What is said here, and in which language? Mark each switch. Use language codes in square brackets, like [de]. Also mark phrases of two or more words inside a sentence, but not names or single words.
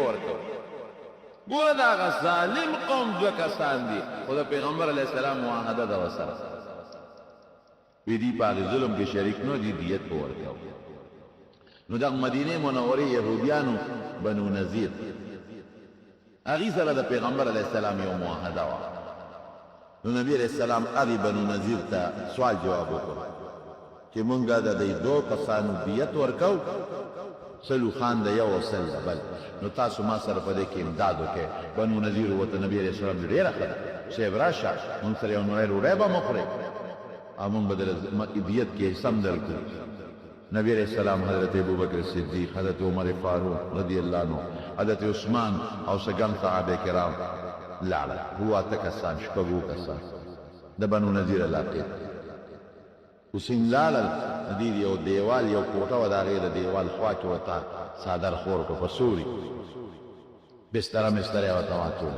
[ps] ورکوو ګوره د هغه ظالم قوم دوه کسان دي خو د پیغمبر علیه السلام معاهده ده ورسره وی دی په هغې ظلم کې شریک نو دی دیت به ورکوو نو د مدینې منورې یهودیانو بنو نذیر هغې سره د پیغمبر علیه السلام یو معاهده وه نو نبي علیه السلام هغې بنو نذیر ته سوال جواب وکړ چې مونږ د دې دوه کسانو دیت ورکوو سلو خان د یو سل د بل نو تاسو ما سره په دې کې امداد وکړئ. بنو نذیر ورته نبی علیه السلام ډېره ښه ده صاحب راشه مونږ سره یو نوی ډوډۍ به مه خورئ او مونږ به د دیت کې حصه هم درکړو. نبی علیہ السلام حضرت ابوبکر صدیق، حضرت عمر فاروق رضی اللہ عنہ، حضرت عثمان او سگم صحابه کرام لاړل. هو اته کسان شپږو کسان د بنو نذیر علاقې حسین لاړل. دې یو دیوال یو کوټه و د هغې د دیوال خوا کې ورته څادر خور کړو په سوري بستره مستره یې ورته واچوله.